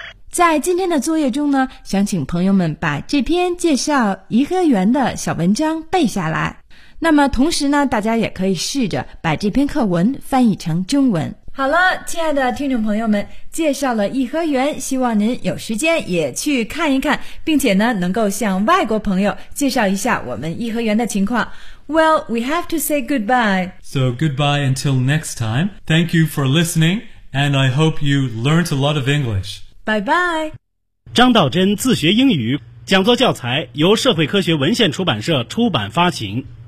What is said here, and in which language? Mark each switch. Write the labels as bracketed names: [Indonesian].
[Chinese] 在今天的作业中呢，想请朋友们把这篇介绍颐和园的小文章背下来，那么同时呢，大家也可以试着把这篇课文翻译成中文。好了，亲爱的听众朋友们，介绍了颐和园，希望您有时间也去看一看，并且呢，能够向外国朋友介绍一下我们颐和园的情况。 [English] Well, we have to say goodbye. So goodbye until next time. Thank you for listening, and I hope you learned a lot of English. Bye-bye. [Chinese] 张道真自学英语，讲座教材由社会科学文献出版社出版发行。